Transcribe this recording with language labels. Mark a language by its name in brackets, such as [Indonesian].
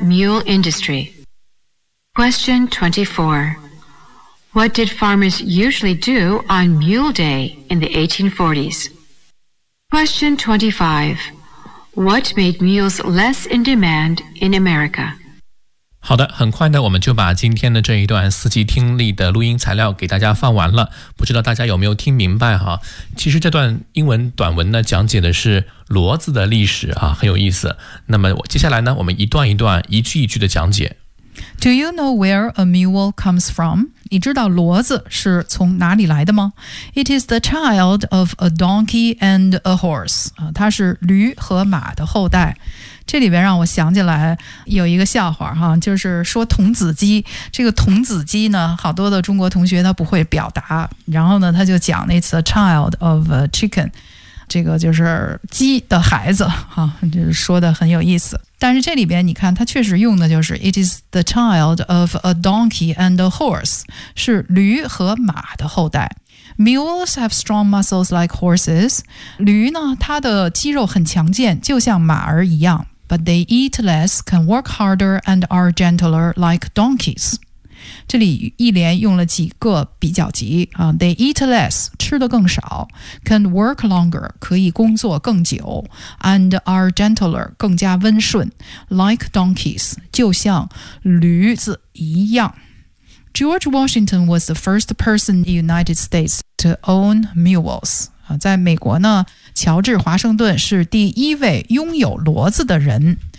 [English] mule industry? Question 24. What did farmers usually do on Mule Day in the 1840s? Question 25. What made mules less in demand in America? [Chinese] 好的，很快呢，我们就把今天的这一段四级听力的录音材料给大家放完了。不知道大家有没有听明白哈？其实这段英文短文呢，讲解的是骡子的历史啊，很有意思。那么接下来呢，我们一段一段、一句一句的讲解。 [English] Do you know where a mule comes from? [Chinese] 你知道骡子是从哪里来的吗 [English] ？It is the child of a donkey and a horse. [Chinese] 啊，它是驴和马的后代。这里边让我想起来有一个笑话哈，就是说童子鸡，这个童子鸡呢，好多的中国同学他不会表达，然后呢他就讲 [English] It's a child of a chicken， [Chinese] 这个就是鸡的孩子哈，就是说的很有意思。但是这里边你看他确实用的就是 [English] It is the child of a donkey and a horse， [Chinese] 是驴和马的后代。 [English] Mules have strong muscles like horses. [Chinese] 驴呢，它的肌肉很强健，就像马儿一样。 [English] But they eat less, can work harder, and are gentler like donkeys. [Chinese] 这里一连用了几个比较级、 [English] They eat less, [Chinese] 吃得更少。 [English] Can work longer, [Chinese] 可以工作更久。 [English] And are gentler, [Chinese] 更加温顺。 [English] Like donkeys, [Chinese] 就像驴子一样。 [English] George Washington was the first person in the United States to own mules. [Chinese] 在美国呢，乔治华盛顿是第一位拥有骡子的人。